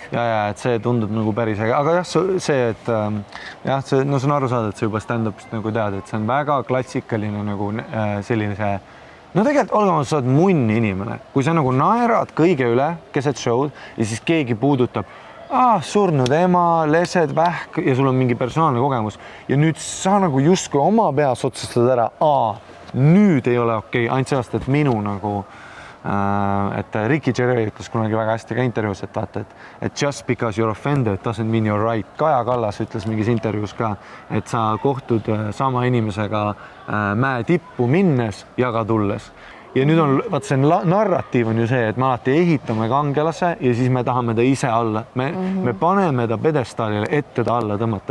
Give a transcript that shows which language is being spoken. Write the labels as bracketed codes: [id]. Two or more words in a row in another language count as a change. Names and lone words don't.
[et] Ja, et see tundub nagu päris äge, aga see, et see on aru saada, et sa juba stand-upist nagu tead, et see on väga klassikaline nagu selline see, no tegelikult olema, sa oled munn inimene, kui sa nagu naerad kõige üle keset show'd ja siis keegi puudutab surnud ema, lesed, vähk ja sul on mingi personaalne kogemus ja nüüd sa nagu justkui oma peas otsustad ära, nüüd ei ole okei, ainult sellest, et minu nagu, et Ricky Gervais ütles kunagi väga hästi ka intervjuus, et vaata, et [en] just because you're offended doesn't mean you're right. [et] Kaja Kallas ütles mingis intervjuus ka, et sa kohtud sama inimesega mäe tippu minnes ja ka tulles. Ja nüüd on, vaat see narratiiv on ju see, et me alati ehitame kangelase ja siis me tahame ta ise alla. Me paneme ta pedestaalile ette ta alla tõmmata.